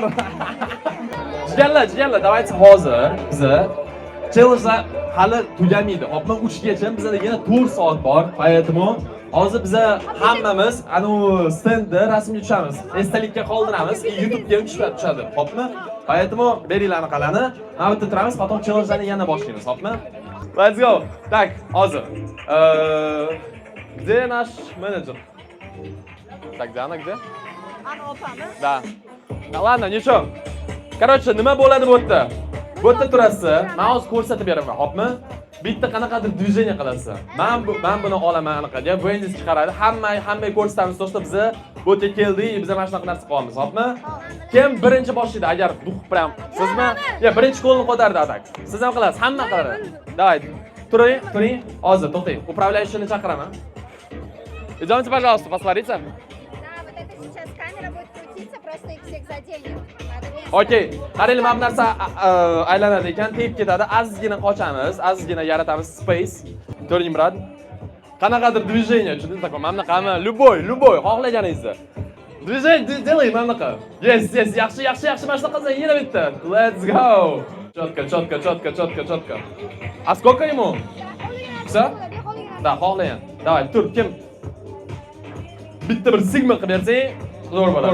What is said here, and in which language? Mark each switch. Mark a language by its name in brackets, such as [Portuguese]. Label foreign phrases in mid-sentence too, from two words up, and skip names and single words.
[Uzbek] Jigarlar, давайте hozir biza challengelar hali tugamaydi. Hopman 3 gacha bizda yana 4 soat bor. Поэтому hozir biza hammamiz anu stendda rasmga tushamiz. Esdalikka qoldiramiz, YouTube'ga ishlab tushadi. Hopmi? Поэтому beringlar anaqalarni. Mana bu yerda turamiz, потом challengelarni yana boshlaymiz, hopmi? [English] Let's go. [Russian] Так, hozir. Где наш менеджер? Так, где она, где? [Uzbek] Ana opami. [Russian] Да. Ладно, ничего. Короче, [Uzbek] nima bo'ladi bu yerda? Bu yerda turasiz. Men hozir ko'rsatib beraman, hopmi? Bitta qanaqadir движение qilasiz. Men buni olaman anaqaga, Wendy's chiqaradi. Hamma ko'rsatamiz, to'g'ri biza bu yerga keldik, biza mana shunaqa narsa qilamiz, hopmi? Kim birinchi boshlaydi? Agar duh прям sizmi? Ya birinchi qo'lni ko'tardi atak. Siz ham qilasiz, hamma qiladi. Давай. Turing. Hozir to'xtang. Управляющийni chaqiraman. [Russian] Идёмте, пожалуйста, посмотрите. Да, вот это сейчас камера будет крутиться, просто их всех заденет. Надо вместе. [Uzbek] Okey. Qaranglar, mana bu narsa aylanadi ekan, tegib ketadi. Azizgina qochamiz, azizgina yaratamiz space. Ko'ring, brat. Qanaqadir движение, tushundingiz такой, mana bunaqami? [Russian] Любой, xohlaganingizni. Движение делай, [Uzbek] mana bunaqa. Yes, yaxshi, mana shunaqa qilsang yana bitta. [English] Let's go. [Russian] Четко. А сколько ему? Все? Да, [Uzbek] xohlagan. Давай, tur, kim? Bitta bir sigma qilib bersang, zo'r bo'ladi.